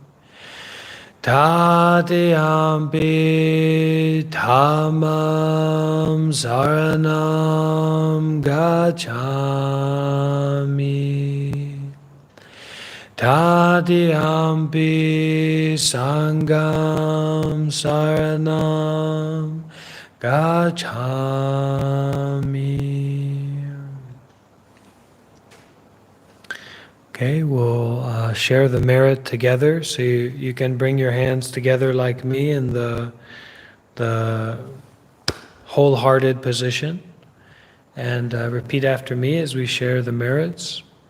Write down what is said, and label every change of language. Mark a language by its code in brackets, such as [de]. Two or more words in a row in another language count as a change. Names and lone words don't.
[pi] Tatiyampi Dhammam saranam gacchami. Tatiyampi Sangham saranam gacchami. [en] Okay, we'll share the merit together. So you can bring your hands together like me in the wholehearted position. And repeat after me as we share the merits.